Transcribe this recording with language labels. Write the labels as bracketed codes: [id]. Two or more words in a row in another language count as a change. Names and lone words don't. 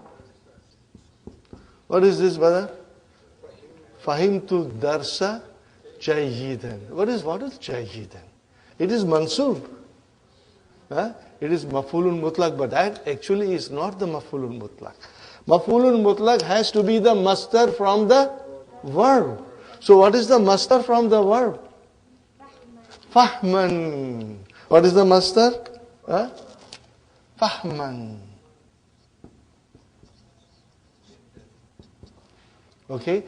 [en] What is this, brother? [ar] فهمت درسا جيدا. [en] What is Jayidan? It is mansub. It is [ar] مفعول مطلق, [en] but that actually is not the [ar] مفعول مطلق. مفعول مطلق [en] has to be the masdar from the verb. So what is the masdar from the verb? Fahman. What is the masdar? Fahman. Okay.